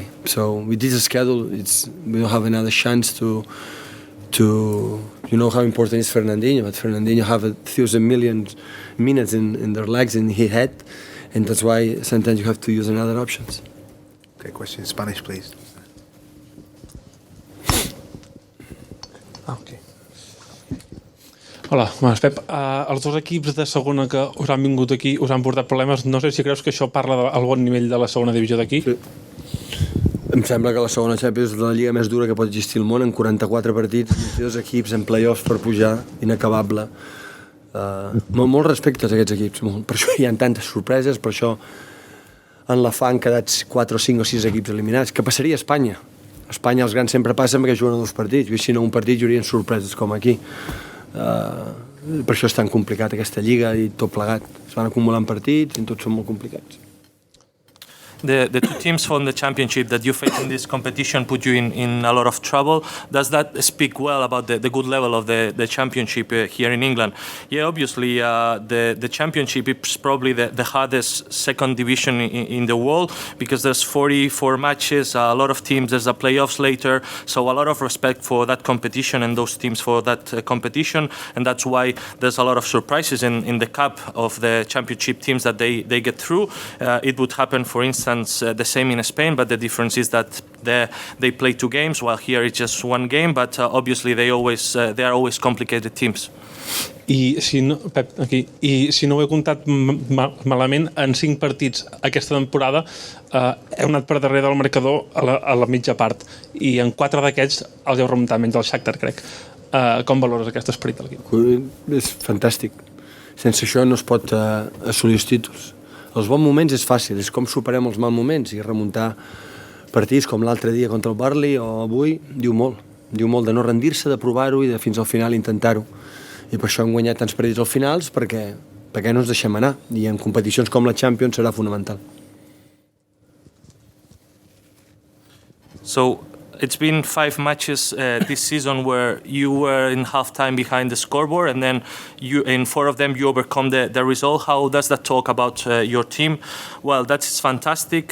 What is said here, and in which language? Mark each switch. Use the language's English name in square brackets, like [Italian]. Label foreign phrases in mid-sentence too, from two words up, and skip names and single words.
[English] So with this schedule, we don't have another chance to how important is Fernandinho. But Fernandinho have 1,000 million minutes in their legs in his head, and that's why sometimes you have to use another options. Okay, question in Spanish, please. Okay. [Spanish] Hola, buenas, Pep. [Catalan] Els dos equips de segona que us han vingut aquí us han portat problemes. No sé si creus que això parla del bon nivell de la segona divisió d'aquí. Sí. Em sembla que la segona Champions és la lliga més dura que pot existir al món, en 44 partits, 22 equips en play-offs per pujar, inacabable. Molt respectes a aquests equips, molt. Per això hi ha tantes sorpreses, per això en la fa han quedat 4 o 5 o 6 equips eliminats. Què passaria a Espanya? A Espanya els grans sempre passen perquè juguen a 2 partits, i si no un partit hi haurien sorpreses com aquí. Per això és tan complicat aquesta lliga i tot plegat. Es van acumulant partits i tots són molt complicats. [English] The two teams from the championship that you face in this competition put you in a lot of trouble. Does that speak well about the good level of the championship here in England? Yeah, obviously the championship is probably the hardest second division in the world because there's 44 matches, a lot of teams, there's a playoffs later, so a lot of respect for that competition and those teams for that competition, and that's why there's a lot of surprises in the cup of the championship teams that they get through. It would happen, for instance, the same in Spain, but the difference is that they play 2 games, while here it's just 1 game. But obviously they are always complicated teams. [Catalan] I si no, Pep, aquí, i si no ho he comptat malament, en 5 partits aquesta temporada heu anat per darrere del marcador a la mitja part, i en 4 d'aquests els heu remuntat, menys el Shakhtar, crec. Com valores aquest esperit de l'equip? És fantàstic. Sense això no es pot assolir els títols. Els bons moments és fàcil, és com superem els mals moments, i remuntar partits com l'altre dia contra el Burnley o avui diu molt de no rendir-se, de provar-ho i de fins al final intentar-ho, i per això hem guanyat tants partits als finals, perquè no ens deixem anar, i en competicions com la Champions serà fonamental. [English] So it's been 5 matches this season where you were in half-time behind the scoreboard, and then in 4 of them you overcome the result. How does that talk about your team? Well, that's fantastic.